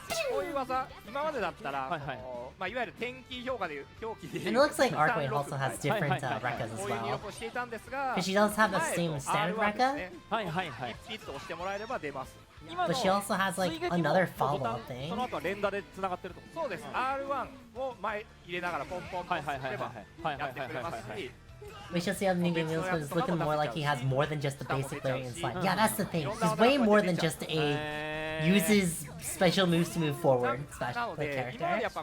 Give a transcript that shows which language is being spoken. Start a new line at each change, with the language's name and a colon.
Japanese: こういう技、今までだったら、まあいわゆる天気評価で表記で。
English: And it looks like Arcway also has different Rekkas as
Japanese: こういう入
English: well.
Japanese: 力をしていたんですが、
English: But she does have the same standard Rekka,
Japanese: はいはいはい。ピッと押してもらえれば出ます。
English: but she also has like another follow-up thing.
Japanese: その後は連打で繋がってるってこと。そうです。 R1 を前入れながらポンポンポンすればやってくれますし。
English: We should see how the new game is, but it's looking more like he has more than just the basic Larian slide. Yeah, that's the thing. He's way more than just a uses special moves to move forward special character.